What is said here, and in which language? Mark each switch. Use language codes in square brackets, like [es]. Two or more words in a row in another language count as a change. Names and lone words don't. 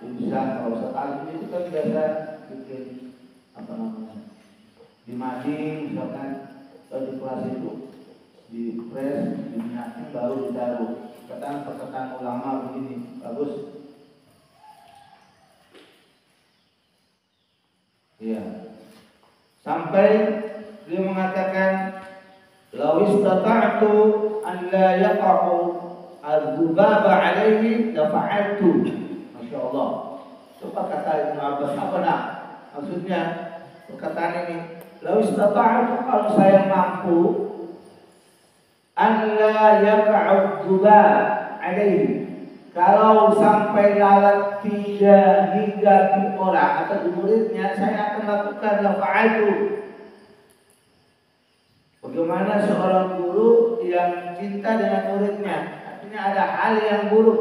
[id] Kalau saat ini itu kan biasa bikin apa namanya, di mading misalkan di kelas itu di press, diminyakin baru ditaruh. Perkataan ulama begini bagus. Iya. Sampai dia mengatakan [ar] لو استطعت أن لا يقع الذباب عليه لفعلت. [id] Masyaallah. Coba kata Ibnu Abbas apa nak? Maksudnya perkataan ini, [ar] لو استطعت, [id] kalau saya mampu [ar] أن لا يقع الذباب عليه, [id] kalau sampai lalat tidak hingga di orang atau di muridnya, saya akan lakukan [ar] لفعلت. [id] Bagaimana seorang guru yang cinta dengan muridnya, artinya ada hal yang buruk.